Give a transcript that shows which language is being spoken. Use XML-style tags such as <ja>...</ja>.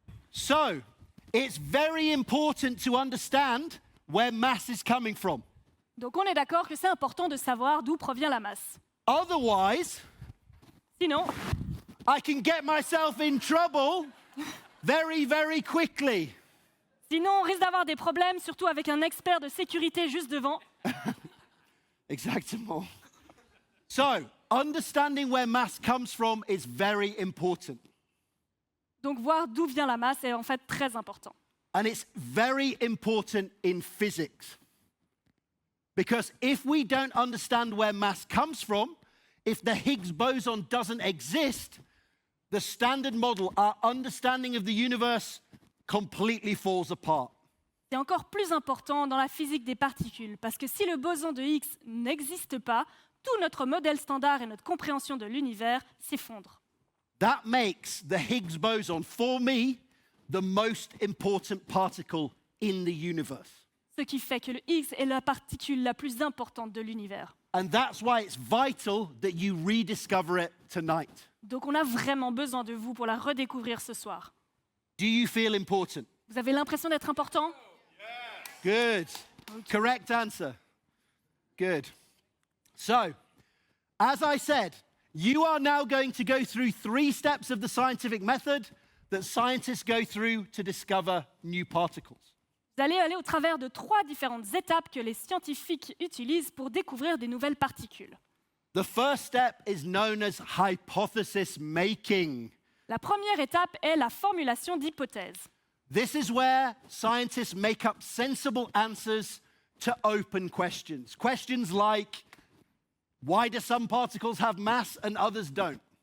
<en>So, it's very important to understand where mass is coming from.</en> <fr>Donc on est d'accord que c'est important de savoir d'où provient la masse.</fr> <en>Otherwise,</en> <fr>Sinon,</fr> <en>I can get myself in trouble very, very quickly.</en> <fr>on risque d'avoir des problèmes, surtout avec un expert de sécurité juste devant. Exactement.</fr> <en>So, understanding where mass comes from is very important.</en> <fr>Donc voir d'où vient la masse est en fait très important.</fr> <en>And it's very important in physics. Because if we don't understand where mass comes from, if the Higgs boson doesn't exist, the standard model, our understanding of the universe, completely falls apart.</en> <fr>C'est encore plus important dans la physique des particules, parce que si le boson de Higgs n'existe pas, tout notre modèle standard et notre compréhension de l'univers s'effondrent.</fr> <en>That makes the Higgs boson, for me, the most important particle in the universe.</en> <fr>Ce qui fait que le Higgs est la particule la plus importante de l'univers.</fr> <en>And that's why it's vital that you rediscover it tonight.</en> <fr>Donc on a vraiment besoin de vous pour la redécouvrir ce soir.</fr> <en>Do you feel important?</en> <fr>Vous avez l'impression d'être important?</fr> <en>Good. Correct answer. Good. So, as I said, you are now going to go through 3 steps of the scientific method that scientists go through to discover new particles.</en> <fr>Vous allez aller au travers de 3 différentes étapes que les scientifiques utilisent pour découvrir des nouvelles particules.</fr> <en>The first step is known as hypothesis making.</en> <fr>La première étape est la formulation d'hypothèses.</fr> <en>This is where scientists make up sensible answers to open questions. Questions like, why do some particles have mass and others don't?</en>